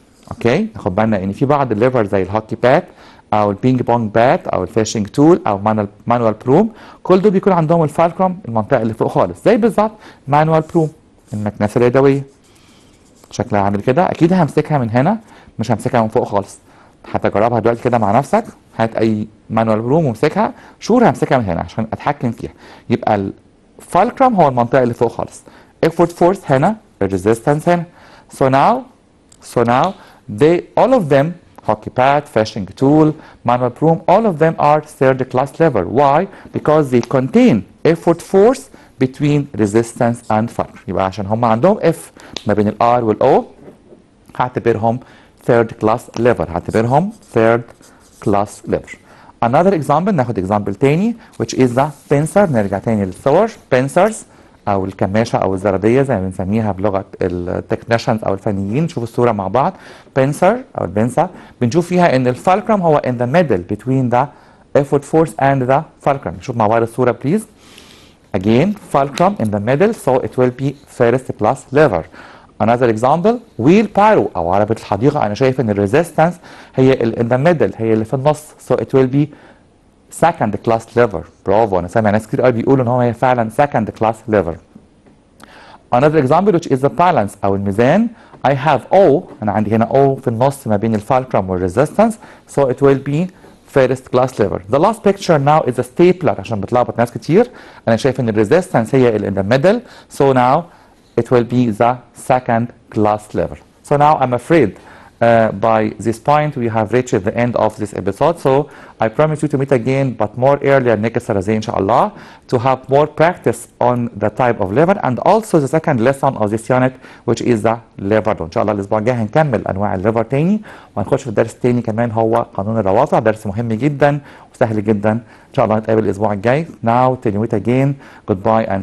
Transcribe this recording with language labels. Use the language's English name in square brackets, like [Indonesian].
[Arabic] اوكي، ناخد بالنا ان في بعض الليفر زي الهوكي باد او البينج بونج بات او الفيشنج تول او مانوال بروم، كل دول بيكون عندهم الفالكرم المنطقه اللي فوق خالص، زي بالظبط مانوال بروم المكنسه اليدويه شكلها عامل كده. اكيد همسكها من هنا، مش همسكها من فوق خالص. هتجربها دلوقتي كده مع نفسك، هات اي مانوال بروم وامسكها، شور همسكها من هنا عشان اتحكم فيها. يبقى الفالكرم هو المنطقه اللي فوق خالص، effort force هنا، الريزيستنس هنا. [English] So now all of them, hockey pad, fishing tool, manual broom, all of them are third class lever. Why? Because they contain effort force between resistance and fulcrum. [Arabic] يبقى عشان هم عندهم F ما بين ال R وال O، هعتبرهم third class lever، هعتبرهم third class lever. [English] Another example، [Arabic] ناخد [English] example تاني which is the pincer. [Arabic] نرجع تاني للصور. pincers او الكماشه او الزراديه زي ما بنسميها بلغه التكنيشنز او الفنيين. نشوف الصوره مع بعض. بنسر او البنسه بنشوف فيها ان الفالكرم هو [English] in the middle between the effort force and the fulcrum. [Arabic] نشوف مع بعض الصوره بليز. [English] Again fulcrum in the middle so it will be first class lever. Another example wheelbarrow [Arabic] او عربة الحديقة. انا شايف ان الريزيستنس هي [English] in the middle، [Arabic] هي اللي في النص [English] so it will be second class lever. [Arabic] برافو، انا سامع ناس كتير قوي بيقولوا ان هي فعلا second class lever. [English] Another example which is the balance [Arabic] او الميزان. [English] I have O، [Arabic] انا عندي هنا O في النص ما بين الفالكرم والريزيستنس [English] so it will be first class lever. The last picture now is a stapler [Arabic] عشان بتلخبط ناس كتير. انا شايف ان الريزيستنس هي اللي [English] in the middle so now it will be the second class level. So now I'm afraid by this point we have reached the end of this episode. So I promise you to meet again, but more earlier next Thursday inshallah, to have more practice on the type of lever and also the second lesson of this unit, which is the lever. [Arabic] ان شاء الله الاسبوع الجاي هنكمل انواع الليفر تاني، وهنخش في الدرس التاني كمان هو قانون الروافع، درس مهم جدا وسهل جدا. ان شاء الله نتقابل الاسبوع الجاي. [English] Now till you meet again, goodbye and see you.